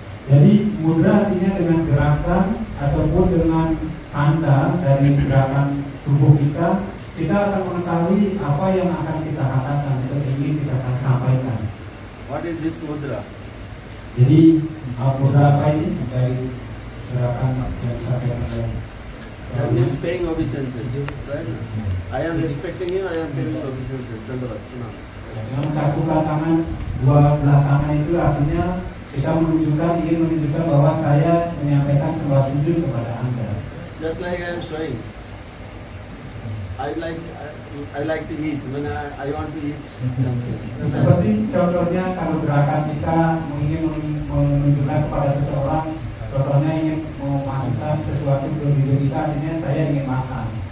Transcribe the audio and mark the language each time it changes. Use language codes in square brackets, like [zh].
[id] Jadi mudra artinya dengan gerakan ataupun dengan tanda dari gerakan tubuh kita akan mengetahui apa yang akan kita katakan atau ingin kita akan sampaikan. [en] What is this mudra? [id] Jadi mudra apa ini dari gerakan yang disampaikan? [en] That means paying obeisance, right? I am respecting you, I am paying obeisance. [id] Dengan mencakukan tangan dua belah tangan itu artinya kita ingin menunjukkan bahwa saya menyampaikan sembah sujud kepada Anda. [en] Just like I am showing, I like to eat when I want to eat something. [id] Seperti contohnya kalau gerakan kita ingin menunjukkan kepada seseorang, contohnya ingin memasukkan sesuatu ke diri kita, artinya saya ingin makan.